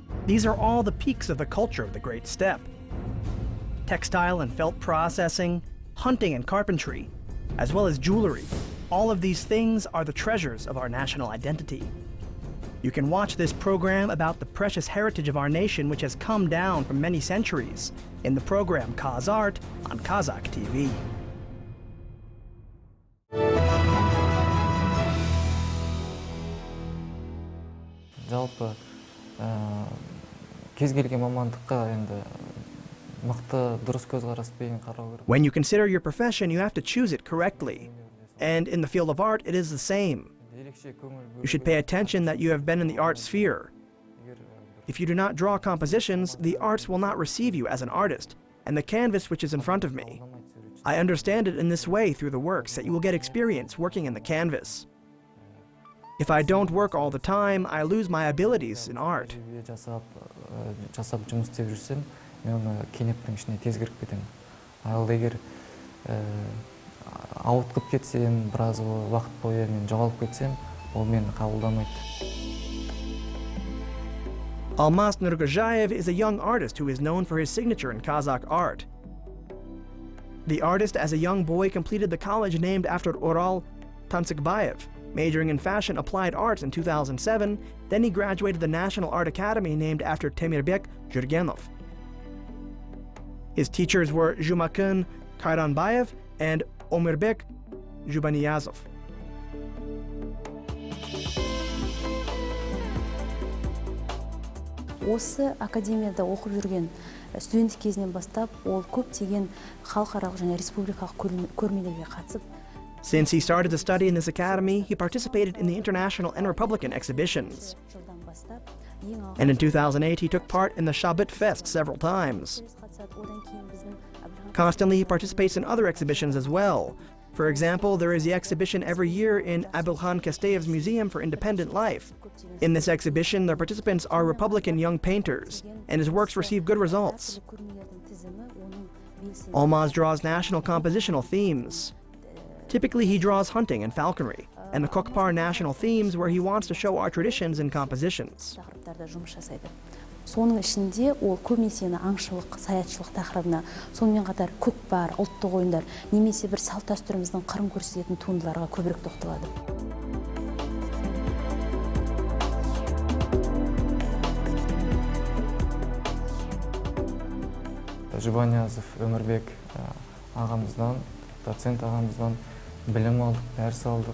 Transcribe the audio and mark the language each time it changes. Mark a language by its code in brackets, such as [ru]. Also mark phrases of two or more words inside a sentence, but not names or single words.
[en] These are all the peaks of the culture of the Great Steppe. Textile and felt processing, hunting and carpentry, as well as jewelry. All of these things are the treasures of our national identity. You can watch this program about the precious heritage of our nation which has come down from many centuries in the program KazArt on Kazakh TV. [kk] Жалпы кез келген мамандыққа енді мықты дұрыс көзқараспен қарау керек. [en] When you consider your profession, you have to choose it correctly. And in the field of art, it is the same. You should pay attention that you have been in the art sphere. If you do not draw compositions, the arts will not receive you as an artist, and the canvas which is in front of me. I understand it in this way through the works that you will get experience working in the canvas. If I don't work all the time, I lose my abilities in art. [kk] Жасап жұмыс істеп жүрсем, мен оны кенептің ішіне тез кіріп кетемін. Ал егер ауытқып кетсем, біраз уақыт бойы мен жоғалып кетсем, ол мені қабылдамайды. [en] Almaz Nurgajayev is a young artist who is known for his signature in Kazakh art. The artist, as a young boy, completed the college named after Oral Tansikbayev, majoring in fashion applied arts in 2007. Then he graduated the National Art Academy named after Temirbek Jurgenov. His teachers were Jumakun Kayranbayev and Omirbek Jubaniyazov. [kk] Осы академияда оқып жүрген студенттік кезінен бастап, ол көптеген халықаралық және республикалық көрмелерге қатысып. [en] Since he started to study in this academy, he participated in the international and Republican exhibitions. And in 2008, he took part in the Shabbat Fest several times. Constantly, he participates in other exhibitions as well. For example, there is the exhibition every year in Abulhan Kasteyev's Museum for Independent Life. In this exhibition, the participants are Republican young painters, and his works receive good results. Almaz draws national compositional themes. Typically, he draws hunting and falconry, and the Kokpar national themes where he wants to show our traditions in compositions. [kk] Соның ішінде ол көбінесе аңшылық, саятшылық тақырыбына, сонымен қатар көкпар, ұлттық ойындар, немесе бір салт дәстүріміздің қырын көрсететін туындыларға көбірек тоқталады. Жұбаниязов Өмірбек ағамыздан, доцент ағамыздан білім алдық, дәріс алдық.